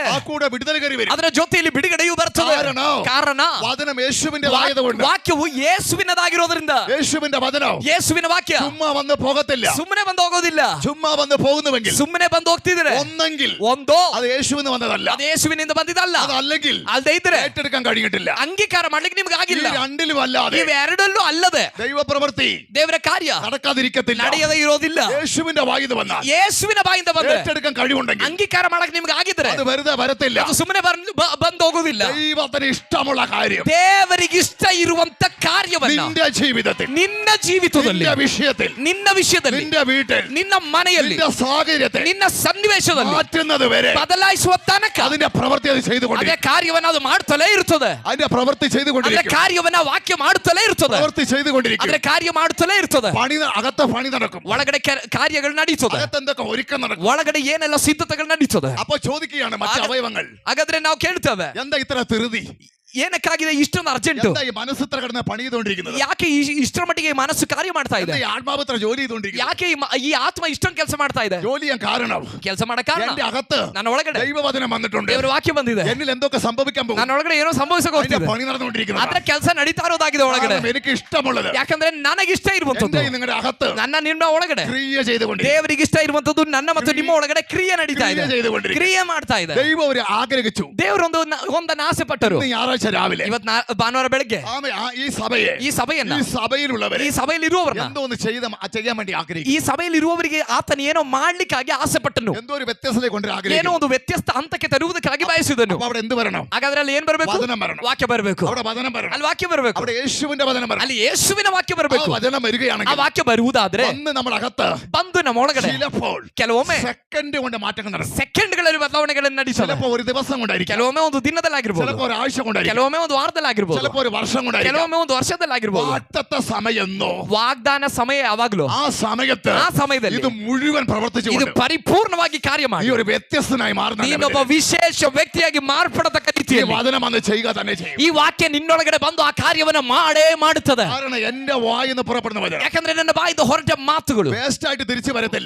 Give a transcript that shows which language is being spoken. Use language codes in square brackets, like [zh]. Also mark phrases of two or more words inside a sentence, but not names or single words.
[ml] ആ കൂടെ വിടുതൽ കരുവരും. [kn] ಅದರ ಜೊತೆಯಲ್ಲಿ ಬಿಡುಗಡೆಯೂ ಬರ್ತದೆ. ಕಾರಣ [ml] വചനം യേശുവിന്റെ ആയതുകൊണ്ട് [kn] ವಾಕ್ಯವು ಯೇಸುವಿನದಾಗಿರೋದ್ರಿಂದ [ml] യേശുവിന്റെ വചനം [kn] ಯೇಸುವಿನ ವಾಕ್ಯ [ml] ചുമ്മാ വന്ന് പോകത്തില്ല. [kn] ಸುಮ್ಮನೆ ಬಂದು ಹೋಗೋದಿಲ್ಲ. [ml] ചുമ്മാ വന്ന് പോകുന്നുവെങ്കിൽ [kn] ಸುಮ್ಮನೆ ಬಂದು ಹೋಗ್ತಿದ್ರೆ [ml] ഒന്നെങ്കിൽ [kn] ಒಂದೋ [ml] അത് യേശുവിന് വന്നതല്ല, [kn] ಅದು ಯೇಸುವಿನಿಂದ ಬಂದಿದ್ದಲ್ಲ. [ml] അതല്ലെങ്കിൽ [kn] ಅಲ್ಲದೆ ಇದ್ರೆ [ml] ഏറ്റെടുക്കാൻ കഴിഞ്ഞിട്ടില്ല. [kn] ಅಂಗೀಕಾರ ಮಾಡ್ಲಿಕ್ಕೆ ನಿಮ್ಗೆ [ml] ഈ [kn] ಆಗಿಲ್ಲ. [ml] രണ്ടിലും അല്ലാതെ [kn] ಇವೆರಡಲ್ಲೂ ಅಲ್ಲದೆ [ml] ദൈവപ്രവൃത്തി [kn] ದೇವರ ಕಾರ್ಯ [ml] നടക്കാതിരിക്കത്തില്ല. [kn] ನಡೆಯದೇ ಇರೋದಿಲ್ಲ. [ml] യേശുവിന്റെ വായിന്ന് വന്നാൽ [kn] ಯೇಸುವಿನ ಬಾಯಿಂದ ಬಂದ್ರೆ [ml] ഏറ്റെടുക്കാൻ കഴിവുണ്ടെങ്കിൽ [kn] ಅಂಗೀಕಾರ ಮಾಡಕ್ ನಿಮ್ಗೆ ಆಗಿದ್ರೆ [ml] അത് വെറുതെ വരത്തില്ല. [kn] ಅದು ಸುಮ್ಮನೆ ಬಂದು ಹೋಗುದಿಲ್ಲ. [ml] ദൈവത്തിന് ഇഷ്ടമുള്ള കാര്യം [kn] ದೇವರಿಗೆ ಇಷ್ಟ ಇರುವಂತ ಕಾರ್ಯವನ್ನ [ml] നിന്റെ ജീവിതത്തിൽ, [kn] ನಿನ್ನ ಜೀವಿತದಲ್ಲಿ, [ml] നിന്റെ വിഷയത്തിൽ, [kn] ನಿನ್ನ ವಿಷಯದಲ್ಲಿ, [ml] നിന്റെ വീട്ടിൽ, [kn] ನಿನ್ನ ಮನೆಯಲ್ಲಿ, [ml] നിന്റെ സാഹചര്യത്തെ [kn] ನಿನ್ನ ಸನ್ನಿವೇಶದಲ್ಲಿ [ml] മാറ്റുന്നത് വരെ [kn] ಬದಲಾಯಿಸುವ ತನಕ [ml] അതിന്റെ പ്രവൃത്തി അത് [kn] ಅದೇ [ml] ചെയ്തുകൊണ്ടിരിക്കും. [kn] ಕಾರ್ಯವನ್ನ ಅದು ಮಾಡ್ತಲೇ ಇರ್ತದೆ. [ml] അതിന്റെ പ്രവൃത്തി [kn] ಅದೇ [ml] ചെയ്തുകൊണ്ടിരിക്കും. [kn] ಕಾರ್ಯವನ್ನ ವಾಕ್ಯ ಮಾಡುತ್ತಲೇ ಇರ್ತದೆ. [ml] പ്രവൃത്തി ചെയ്തുകൊണ്ടിരിക്കും. [kn] ಅದೇ ಕಾರ್ಯ ಮಾಡುತ್ತಲೇ ಇರ್ತದೆ. [ml] അകത്ത് പണി നടക്കും. [kn] ಒಳಗಡೆ ಕಾರ್ಯಗಳು ನಡೀತದೆ. [ml] അകത്ത് എന്തൊക്കെ ഒരുക്കം നടക്കും. [kn] ಒಳಗಡೆ ಏನೆಲ್ಲ ಸಿದ್ಧತೆಗಳು ನಡೀತದೆ. [ml] അപ്പൊ ചോദിക്കുകയാണ് മറ്റു അവയവങ്ങൾ, [kn] ಹಾಗಾದ್ರೆ ನಾವು ಕೇಳ್ತೇವೆ, [ml] എന്താ ഇത്ര ധൃതി? [kn] ಏನಕ್ಕಾಗಿದೆ ಇಷ್ಟೊಂದು ಅರ್ಜೆಂಟ್? [ml] എന്താ ಈ മനസ്സിത്ര കിടന്ന് പണി ചെയ്തുകൊണ്ടിരിക്കുന്നത്? [kn] ಯಾಕೆ ಇಷ್ಟರ ಮಟ್ಟಿಗೆ ಈ ಮನಸ್ಸು ಕಾರ್ಯ ಮಾಡ್ತಾ ಇದೆ? [ml] എന്താ ഈ ആത്മാവത്ര ജോലി ചെയ്തുകൊണ്ടിരിക്കുന്നത്? [kn] ಯಾಕೆ ಈ ಆತ್ಮ ಇಷ್ಟೊಂದು ಕೆಲಸ ಮಾಡ್ತಾ ಇದೆ? [ml] ജോലി ചെയ്യാൻ കാരണം [kn] ಕೆಲಸ ಮಾಡೋ ಕಾರಣ [ml] എന്റെ അകത്ത് [kn] ನನ್ನ ಒಳಗಡೆ [ml] ദൈവവചനം വന്നിട്ടുണ്ട്. [kn] ದೇವರ ವಾಕ್ಯ ಬಂದಿದೆ. [ml] എന്നിൽ എന്തൊക്കെ സംഭവിക്കാൻ പോകും? [kn] ನನ್ನ ಒಳಗಡೆ ಏನೋ ಸಂಭವಿಸಕ್ಕೆ [ml] അതിന്റെ [kn] ಹೋಗ್ತಿದೆ. [ml] പണി നടന്നുകൊണ്ടിരിക്കുന്നത്. [kn] ಅದ್ರ ಕೆಲಸ ನಡೀತಾ ಇರೋದಾಗಿದೆ ಒಳಗಡೆ. [ml] കാരണം എനിക്ക് ഇഷ്ടമുള്ളത് [kn] ಯಾಕಂದ್ರೆ ನನಗಿಷ್ಟ ಇರುವಂತದ್ದು [ml] എന്റെ നിങ്ങളുടെ അകത്ത് [kn] ನನ್ನ ನಿಮ್ಮ ಒಳಗಡೆ [ml] ക്രിയ ചെയ്തുകൊണ്ടിരിക്കും. [kn] ದೇವರಿಗೆ ಇಷ್ಟ ಇರುವಂತದ್ದು ನನ್ನ ಮತ್ತು ನಿಮ್ಮ ಒಳಗಡೆ ಕ್ರಿಯೆ ನಡೀತಾ ಇದೆ, [ml] ക്രിയ ചെയ്തുകൊണ്ടിരിക്കും. [kn] ಕ್ರಿಯೆ ಮಾಡ್ತಾ ಇದೆ. [ml] ദൈവം ഒരു ആഗ്രഹിച്ചു. [kn] ದೇವರೊಂದು ಒಂದನ್ನು ಆಸೆ ಪಟ್ಟರು. [ml] ഇന്ന് ഞായറാഴ്ച രാവിലെ [kn] ಇವತ್ತು ಭಾನುವಾರ ಬೆಳಗ್ಗೆ [ml] ഈ സഭയെ, [kn] ಈ ಸಭೆಯನ್ನ, [ml] ഈ സഭയിലുള്ളവരെ [kn] ಈ ಸಭೆಯಲ್ಲಿ ಇರುವವರನ್ನ, [ml] എന്തോ ഒന്ന് ചെയ്യാൻ വേണ്ടി ആഗ്രഹിക്കും. [kn] ಈ ಸಭೆಯಲ್ಲಿ ಇರುವವರಿಗೆ ಆತನ ಏನೋ ಮಾಡ್ಲಿಕ್ಕಾಗಿ ಆಸೆ ಪಟ್ಟನು. [ml] എന്തോ ഒരു വ്യത്യസ്തത കൊണ്ട് [kn] ಏನೋ [ml] ആഗ്രഹിക്കും. [kn] ಒಂದು ವ್ಯತ್ಯಸ್ತ ಹಂತಕ್ಕೆ ತರುವುದಕ್ಕಾಗಿ ಬಯಸಿದನು. [ml] അപ്പൊ അവിടെ എന്ത് വരണം? [kn] ಹಾಗಾದ್ರೆ ಅಲ್ಲಿ ಏನ್ ಬರಬೇಕು? [ml] വചനം വരണം. [kn] ವಾಕ್ಯ ಬರಬೇಕು. [ml] അവിടെ വചനം വരണം. [kn] ಅಲ್ಲಿ ವಾಕ್ಯ ಬರಬೇಕು. [ml] അവിടെ യേശുവിന്റെ വചനം വരണം. [kn] ಅಲ್ಲಿ ಯೇಸುವಿನ ವಾಕ್ಯ [ml] ആ [kn] ಬರಬೇಕು. [ml] വചനം [kn] ಆ [ml] വരികയാണെങ്കിൽ [kn] ವಾಕ್ಯ ಬರುವುದಾದ್ರೆ [ml] വന്ന് നമ്മുടെ അകത്ത് [kn] ಬಂದು ನಮ್ಮ ಒಳಗಡೆ [ml] ചിലപ്പോൾ [kn] ಕೆಲವೊಮ್ಮೆ [ml] സെക്കൻഡ് കൊണ്ട് മാറ്റങ്ങൾ നടക്കും. [kn] ಸೆಕೆಂಡ್ಗಳಲ್ಲಿ ಬದಲಾವಣೆಗಳನ್ನು ನಡೆಸಲ್ಲ. [ml] ചിലപ്പോൾ ഒരു ദിവസം കൊണ്ടായിരിക്കും, [kn] ಕೆಲವೊಮ್ಮೆ ಒಂದು ದಿನದಲ್ಲಾಗಿರ್ಬೋದು, [ml] ചിലപ്പോൾ ഒരാഴ്ച കൊണ്ടായിരിക്കും, [kn] ಕೆಲವೊಮ್ಮೆ ಒಂದು ವಾರದಲ್ಲಾಗಿರ್ಬೋದು, [ml] ചിലപ്പോൾ ഒരു വർഷം കൊണ്ടായിരിക്കും. [kn] ಕೆಲವೊಮ್ಮೆ ಒಂದು ವರ್ಷದಲ್ಲಾಗಿರ್ಬೋದು. [ml] വാഗ്ദത്ത സമയെന്നോ [kn] ವಾಗ್ದಾನ ಸಮಯ ಯಾವಾಗ್ಲೂ [ml] ആ സമയത്ത് [kn] ಆ ಸಮಯದಲ್ಲಿ [ml] ഇത് മുഴുവൻ [kn] ಇದು [ml] പ്രവർത്തിച്ചുകൊണ്ട് [kn] ಪರಿಪೂರ್ಣವಾಗಿ ಕಾರ್ಯ [ml] ഈ [kn] ಮಾಡಿ [ml] ഒരു വ്യത്യസ്തനായി മാറുന്ന [kn] ನೀನೊಬ್ಬ ವಿಶೇಷ ವ್ಯಕ್ತಿಯಾಗಿ ಮಾರ್ಪಡತಕ್ಕ [ml] ഈ [kn] ರೀತಿಯಲ್ಲಿ [ml] വചനം വന്ന് ചെയ്യുക തന്നെ ചെയ്യും. [kn] ಈ ವಾಕ್ಯ ನಿನ್ನೊಳಗಡೆ ಬಂದು ಆ ಕಾರ್ಯವನ್ನ ಮಾಡೇ ಮಾಡುತ್ತದೆ. [ml] കാരണം എന്റെ വായിന്ന് പുറപ്പെടുന്ന വചനം [kn] ಯಾಕಂದ್ರೆ ನನ್ನ ಬಾಯಿಂದ ಹೊರಟ ಮಾತುಗಳು [ml] വേസ്റ്റ് ആയിട്ട് തിരിച്ചു വരത്തില്ല.